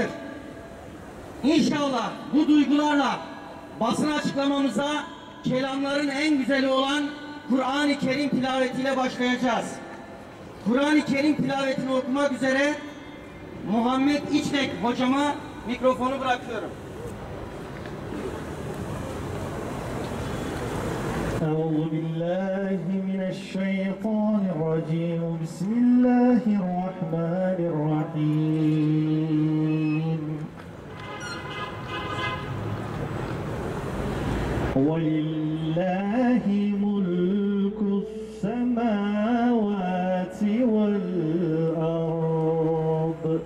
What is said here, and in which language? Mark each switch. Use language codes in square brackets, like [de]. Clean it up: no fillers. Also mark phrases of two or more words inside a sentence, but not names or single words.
[tr] İnşallah bu duygularla basın açıklamamıza kelamların en güzeli olan Kur'an-ı Kerim tilavetiyle başlayacağız. Kur'an-ı Kerim tilavetini okumak üzere Muhammed İçtek hocama mikrofonu bırakıyorum. [ar] أعوذ بالله من الشيطان الرجيم بسم الله الرحمن الرحيم ولله ملك السماوات والأرض